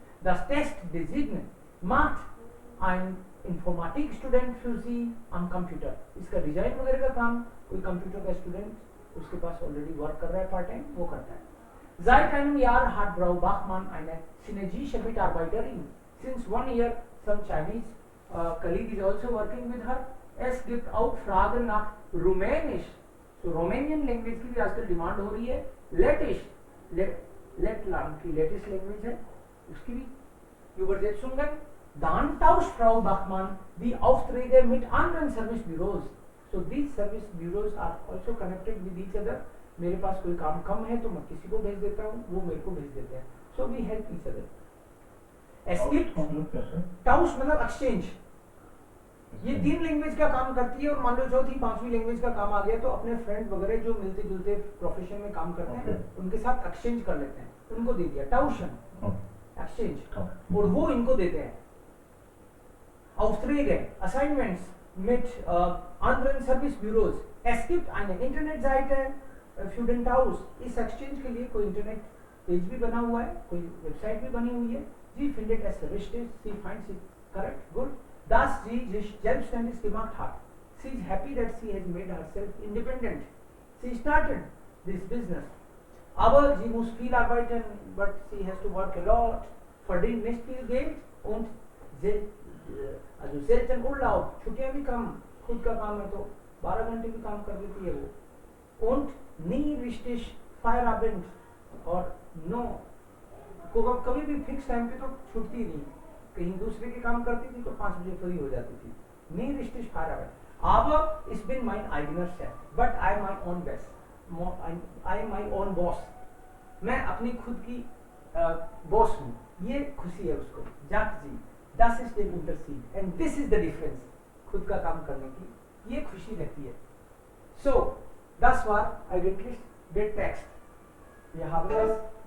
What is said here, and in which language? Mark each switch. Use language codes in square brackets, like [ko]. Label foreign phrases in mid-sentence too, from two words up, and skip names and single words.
[de] Das Testdesign macht ein Informatik-Student für sie am Computer. [hi] इसका डिजाइन वगैरह का काम कोई कंप्यूटर का स्टूडेंट उसके पास [en] already work [hi] कर रहा है [en] part time, [hi] वो करता है. [de] Seit einem Jahr hat Frau Bachmann eine chinesische Mitarbeiterin. [en] Since 1 year, some Chinese colleague is also working with her. [de] Es gibt auch Fragen nach Rumänisch. [en] So Romanian language [hi] की भी आजकल डिमांड हो रही है. Lettish, लेटलैंड की [en] latest language [hi] है, उसकी भी Übersetzungen. [de] Dann tauscht Frau Bachmann die Aufträge mit anderen Servicebüros. [en] So these service bureaus are also connected with each other. [hi] मेरे पास कोई काम कम है तो मैं किसी को भेज देता हूँ, वो मेरे को भेज देते हैं. [en] So we help each other. [hi] टाउस मतलब एक्सचेंज. ये 3 लैंग्वेज का काम करती है और मान लो चौथी 5वीं लैंग्वेज का काम आ गया तो अपने फ्रेंड वगैरह जो मिलते जुलते प्रोफेशन में काम करते हैं उनके साथ एक्सचेंज कर लेते हैं. उनको दे दिया टाउशन एक्सचेंज और वो इनको देते हैं. [de] Aufträge, Assignments mit anderen Servicebüros. Es gibt eine Internetseite [en] student house, [hi] इस एक्सचेंज के लिए कोई [en] internet page [hi] भी बना हुआ है, कोई वेबसाइट भी बनी हुई है. [de] Sie findet es richtig, [en] sie finds it correct, good, [de] dass sie sich selbstständig gemacht hat. [en] She is happy that she has made herself independent. She started this business. [de] Aber sie muss viel arbeiten, [en] but she has to work a lot, [de] verdient nicht viel Geld und also selten Urlaub, [hi] छुट्टियां भी कम, खुद का काम है तो 12 घंटे भी काम कर लेती है वो. [de] Und nie richtig Feierabend [hi] और no, कभी भी [en] fix time [hi] पे तो छुट्टी नहीं, कहीं दूसरे के काम करती थी तो 5 बजे फ्री हो जाती थी. [de] Nie richtig Feierabend. Aber ich bin mein eigener Chef, [en] but I am my own boss. I am my own boss. [hi] मैं अपनी खुद की बॉस हूँ. ये खुशी है उसको. जाट जी, [de] das ist der Unterschied [en] and this is the difference. [hi] खुद का काम करने की ये खुशी रहती है. [de] So, das war eigentlich der Text. Wir haben es